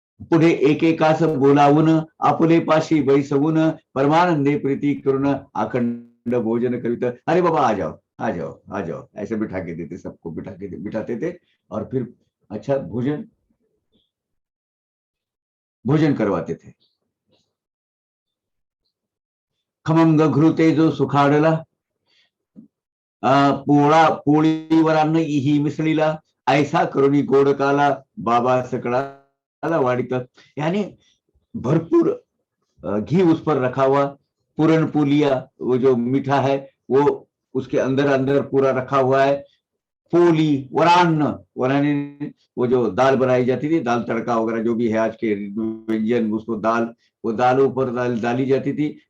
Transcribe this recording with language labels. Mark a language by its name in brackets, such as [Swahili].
[Marathi] पुढे एकेकास बोलावून आपुले पाशी बैसवून परमानंदे प्रीति करुण अखंड भोजन कविता। [Hindi] अरे बाबा आ जाओ आ जाओ आ जाओ, ऐसे बिठा के देते, सबको बिठाते थे, और फिर अच्छा भोजन करवाते थे। [Marathi] खमंग घृते जो सुखाडला, पोळा पोळीवर अन्न ही मिसळीला, ऐसा करुणी गोड काला बाबा सकळाला वाढीत। [Hindi] यानी भरपूर घी उस पर रखा हुआ, पूरण पुलिया वो जो मीठा है वो उसके अंदर अंदर पूरा रखा हुआ है। पोली, वरान्न, वराने वो जो दाल बनाई जाती थी, दाल तड़का वगैरह जो भी है आज के व्यंजन, उसको दाल, वो दाल ऊपर डाली जाती थी।